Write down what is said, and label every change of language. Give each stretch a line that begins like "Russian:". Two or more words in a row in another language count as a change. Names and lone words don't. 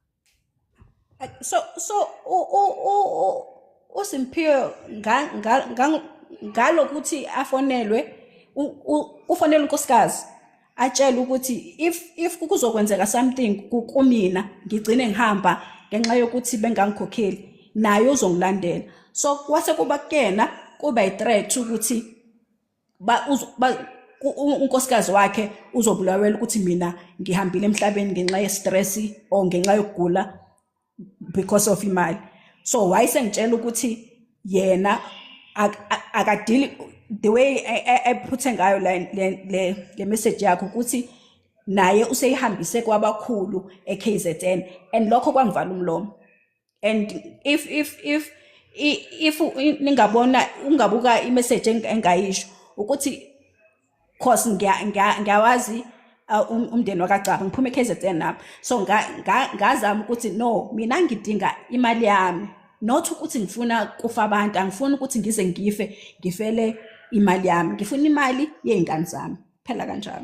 Zulu: So uSimphiwe ngalokuthi afonelwe ufonela unkosikazi atshela ukuthi if kuzokwenzeka something kumina ngigcine ngihamba ngenxa yokuthi bengangikhokheli, naye uzongilandela. So kwase kuba kuyena kuba i-threat ukuthi unkosikazi wakhe uzobulawela ukuthi mina ngihambile emhlabeni ngenxa ye-stress or ngenxa yokugula
English: because of
Zulu: imali. So wayesengitshela ukuthi yena akadili
English: the way
Zulu: ephuthe ngayo le message yakho ukuthi naye useyihambise kwabakhulu eKZN, and lokho kwangivala umlomo.
English: And if
Zulu: ningabona ungabuka imessage engayisho ukuthi cause ngiyawazi umndeni wakaGcaba ngiphume eKZN nami, so ngazama ukuthi no, mina ngidinga imali yami, not ukuthi ngifuna kufa abantu, angifuni ukuthi ngize ngife ngifele imali yami, ngifuna imali yeingane zami, phela kanjalo.